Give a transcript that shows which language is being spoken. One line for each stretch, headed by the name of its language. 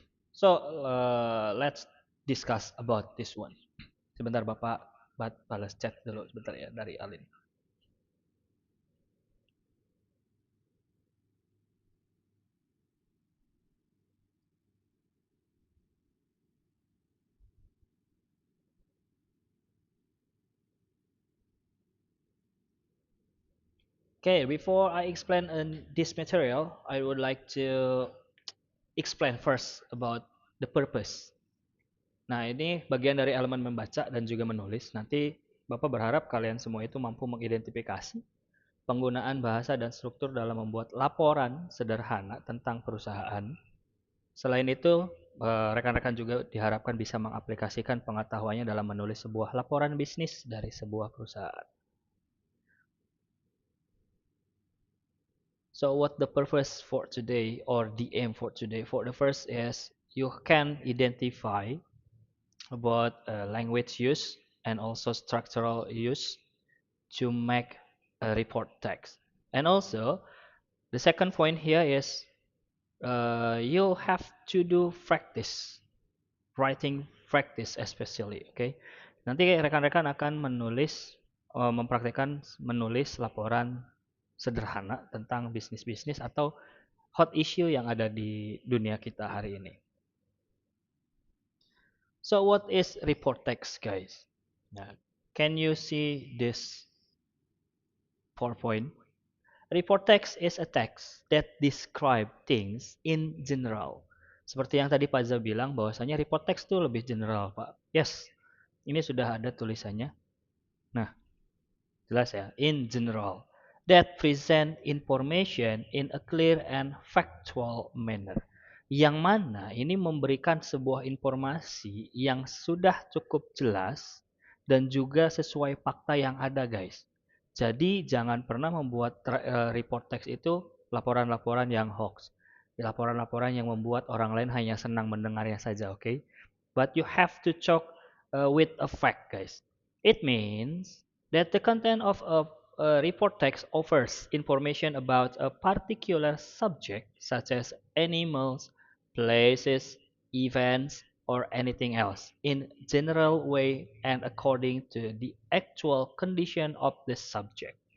English: So, let's discuss about this one.
Indonesian: Sebentar Bapak balas chat dulu sebentar ya dari Alin.
English: Okay, before I explain this material, I would like to explain first about the purpose.
Indonesian: Nah, ini bagian dari elemen membaca dan juga menulis. Nanti Bapak berharap kalian semua itu mampu mengidentifikasi penggunaan bahasa dan struktur dalam membuat laporan sederhana tentang perusahaan. Selain itu, rekan-rekan juga diharapkan bisa mengaplikasikan pengetahuannya dalam menulis sebuah laporan bisnis dari sebuah perusahaan.
English: So what the purpose for today or the aim for today? For the first is you can identify about language use and also structural use to make a report text. And also, the second point here is you have to do practice, writing practice especially, okay?
Indonesian: Nanti rekan-rekan akan mempraktikkan menulis laporan sederhana tentang bisnis-bisnis atau hot issue yang ada di dunia kita hari ini.
English: So what is report text, guys? Nah, can you see this PowerPoint? Report text is a text that describe things in general.
Indonesian: Seperti yang tadi Pak Za bilang bahwasanya report text itu lebih general, Pak. Yes, ini sudah ada tulisannya. Nah, jelas ya,
English: in general. That present information in a clear and factual manner.
Indonesian: Yang mana ini memberikan sebuah informasi yang sudah cukup jelas dan juga sesuai fakta yang ada, guys. Jadi jangan pernah membuat report text itu laporan-laporan yang hoax. Laporan-laporan yang membuat orang lain hanya senang mendengarnya saja, oke?
English: Okay? But you have to talk with a fact, guys. It means that the content of a report text offers information about a particular subject, such as animals, places, events, or anything else, in general way and according to the actual condition of the subject.